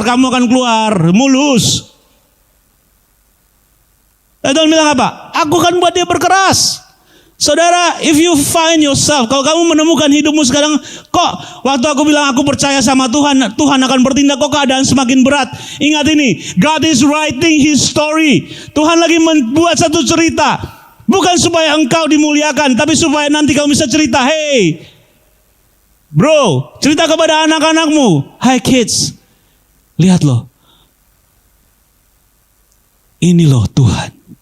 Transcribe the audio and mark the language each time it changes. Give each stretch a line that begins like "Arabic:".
Indonesian: Kamu akan keluar mulus. Dan Tuhan bilang apa? Aku akan buat dia berkeras.
English: Saudara, if you find yourself,
Indonesian: kalau kamu menemukan hidupmu sekarang, kok waktu aku bilang aku percaya sama Tuhan, Tuhan akan bertindak, kok keadaan semakin berat. Ingat ini,
English: God is writing His story.
Indonesian: Tuhan lagi membuat satu cerita. Bukan supaya engkau dimuliakan, tapi supaya nanti kamu bisa cerita, hey, bro, cerita kepada anak-anakmu. Hai kids, lihat loh. Ini loh Tuhan.